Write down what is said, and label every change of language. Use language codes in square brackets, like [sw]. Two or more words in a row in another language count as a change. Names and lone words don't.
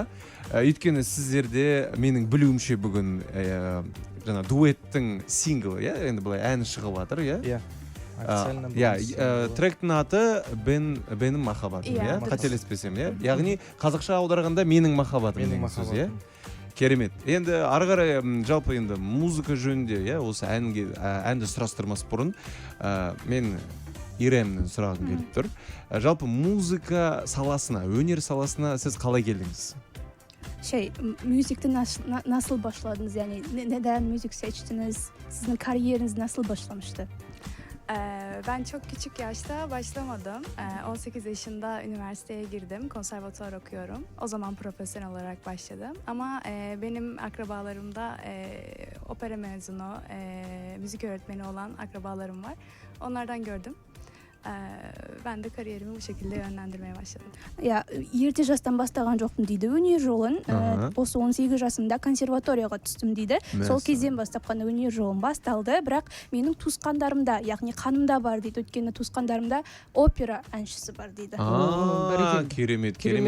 [kk] Өйткені сіздерде менің білуімше бүгін жаңа дуэттің синглы, енді былай әні шығып жатыр, тректің аты Benim махаббатым, қателеспесем, яғни қазақша аударғанда менің махаббатым деген сөз, керемет. Енді ары қарай жалпы енді музыка жөнінде, осы әнді сұрастырмас бұрын мен Иремнен сұрағым келіп тұр. Жалпы музыка саласына, өнер саласына сіз қалай келдіңіз? [tr] Müzikte nasıl başladınız? Yani neden müzik seçtiniz? Sizin kariyeriniz nasıl başlamıştı? Ben çok küçük yaşta başlamadım. 18 yaşında üniversiteye girdim. Konservatuvar okuyorum. O zaman profesyonel olarak başladım. Ama benim akrabalarımda opera mezunu, müzik öğretmeni olan akrabalarım var. Onlardan gördüm. Ben de kariyerimi bu şekilde yönlendirmeye başladım. [kk] Ерте жастан бастаған жоқпын дейді өнер жолын. Осы 18 жасымда консерваторияға түстім дейді. Сол кезден бастап қана өнер жолым басталды. Бірақ менің туысқандарымда, яғни қанымда бар дейді. Өйткені туысқандарымда опера әншісі бар дейді. Керемет.